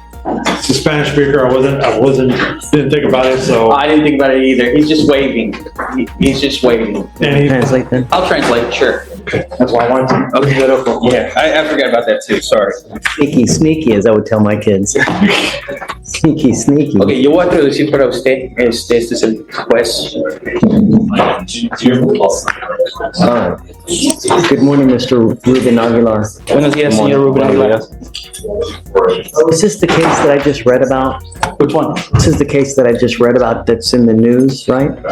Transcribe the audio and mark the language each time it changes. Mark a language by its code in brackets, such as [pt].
[en] It's a Spanish speaker. Didn't think about it, so. I didn't think about it either. He's just waving. He's just waving. And he, Translate then. I'll translate, sure. that's why I wanted to. Okay. Yeah, I forgot about that too, sorry. Sneaky, sneaky, as I would tell my kids. Sneaky, sneaky. [es] Ok, yo voy a traducir para usted. Este es el juez. [en] Good morning, Mr. Ruben Aguilar. [es] Buenos días, señor Ruben Aguilar. [en] Is this the case that I just read about? Which one? This is the case that I just read about that's in the news, right?